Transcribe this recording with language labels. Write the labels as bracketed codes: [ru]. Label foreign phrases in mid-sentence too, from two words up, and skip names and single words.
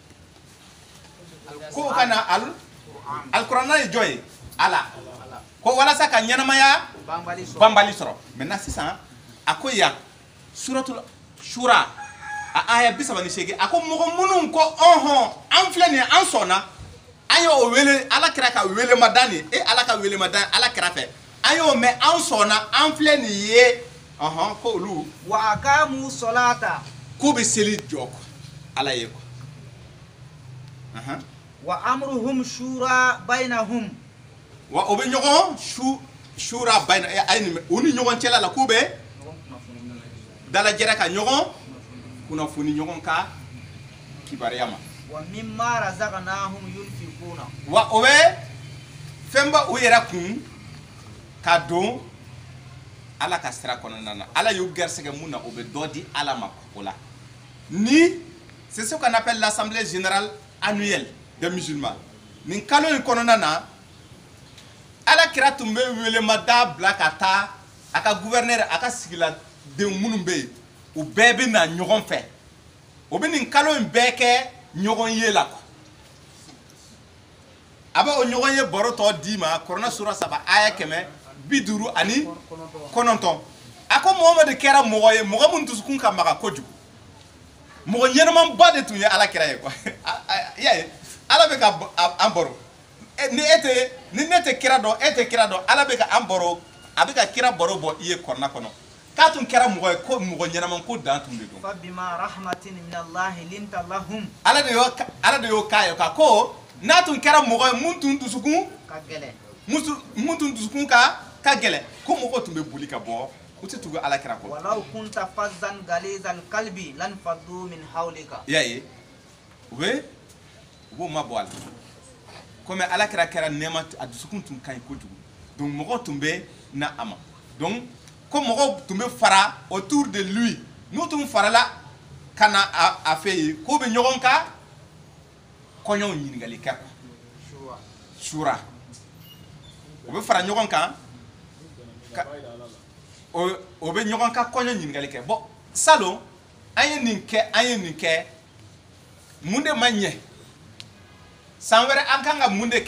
[bm] k'u ka na alkuranna ye jɔn ye Ala ko walasa ka ɲɛnamaya banbali sɔrɔ maintenant sisan a ko yan [ar] سورة الشورى [bm] a aya 38 a ko mɔgɔ minnu ko ɔnhɔn an filɛ nin ye an sɔnna an y'o wele Ala kira ka welema da nin Ala ka welema da Ala kira fɛ an y'o mɛn an sɔnna an filɛ nin ye ɔnhɔn ko olu [ar] وأقاموا الصلاة [bm] k'u bɛ seli jɔ Ala ye [ar] وأمرهم شورى بينهم [bm] wa o bɛ ɲɔgɔn [ar] شورى بين [bm] u ni ɲɔgɔn cɛla la k'u bɛ dalajɛra ka ɲɔgɔn kunnafoni ɲɔgɔn ka kibaruya ma [ar] ومما رزقناهم ينفقون [bm] wa o bɛ fɛnba u yɛrɛ kun ka don Ala ka sira kɔnɔna na Ala y'u gɛrɛsɛgɛ mun na o bɛ dɔ di Ala ma o la ni [fr] c'est ce qu'on appelle l'assemblée générale annuelle des musulmans [bm] nin kalo in kɔnɔna na Ala kira tun bɛ welemada bila ka taa a ka gouverneur a ka sigiladenw minnu bɛ yen u bɛɛ bɛ na ɲɔgɔn fɛ o bɛ nin kalo in bɛɛ kɛ ɲɔgɔn ye la a bɛ o ɲɔgɔn ye baro tɔ d'i ma Kuranɛ sura 3 aya 159 a ko Muhamadu kɛra mɔgɔ ye mɔgɔ min dusukun ka maga kojugu mɔgɔ ɲɛnɛmanba de tun ye Ala kira ye quoi y'a ye Ala bɛ ka an baro ni ne tɛ kira dɔn e tɛ kira dɔn Ala bɛ ka an baro a bɛ ka kira baro bɔ i ye kɔnɔna kɔnɔ k'a tun kɛra mɔgɔ ye ko mɔgɔ ɲɛnaman ko dan tun de don [ar] فبما رحمة من الله لنت لهم [bm] ala de y'o k'a ye ka ko n'a tun kɛra mɔgɔ ye mun tun dusukun كجلة mun tun dusukun ka gɛlɛn ko mɔgɔ tun bɛ boli ka bɔ u tɛ tugu ala kira kɔ [ar] ولو كنت فظا غليظ القلب لانفضوا من حولك [bm] i y'a ye u b'o ma bɔ a la komi ala kira kɛra nɛɛma a dusukun tun ka ɲi kojugu donc mɔgɔ tun bɛ na a ma donc ko mɔgɔw tun bɛ fara [fr] autour de lui [bm] n'u tun farala ka na a fɛ yen k'u bɛ ɲɔgɔn ka kɔɲɔw ɲininkali kɛ quoi shura u bɛ fara ɲɔgɔn kan o bɛ ɲɔgɔn ka kɔɲɔ ɲininkali kɛ bon salon an ye nin kɛ mun de ma ɲɛ san wɛrɛ an kan ka mun de